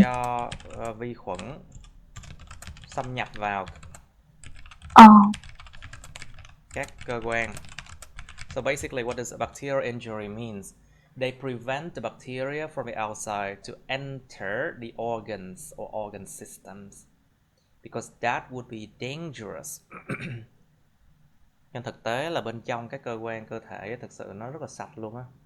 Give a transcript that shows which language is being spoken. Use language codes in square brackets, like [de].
[vi] cho vi khuẩn xâm nhập vào các cơ quan. [en] So basically, what does a bacterial injury means? They prevent the bacteria from the outside to enter the organs or organ systems, because that would be dangerous. [vi] Nhưng thực tế là bên trong cái cơ quan cơ thể thực sự nó rất là sạch luôn á.